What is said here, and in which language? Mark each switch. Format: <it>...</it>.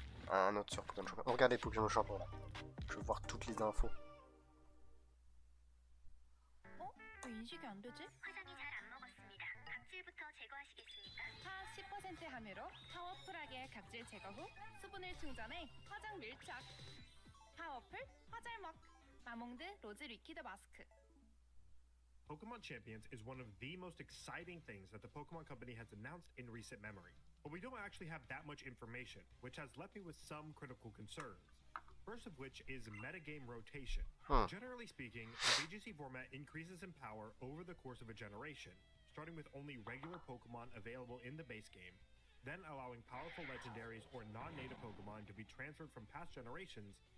<fr>Un autre sur Pokémon Champion. Regardez Pokémon Champion là. Je veux voir toutes les infos.</fr> <ko>왜 인식이 안 되지? 화장이 잘 안 먹었습니다. 각질부터 제거하시겠습니까? 파 10% 함유로 파워풀하게 각질 제거 후 수분을 충전해 화장 밀착. 파워풀 화잘먹. 마몽드 로즈 리퀴드 마스크.</ko> <en>Pokemon Champions is one of the most exciting things that the Pokemon Company has announced in recent memory. But we don't actually have that much information, which has left me with some critical concerns. First of which is metagame rotation. Generally speaking, the VGC format increases in power over the course of a generation, starting with only regular Pokemon available in the base game, then allowing powerful legendaries or non-native Pokemon to be transferred from past generations.</en>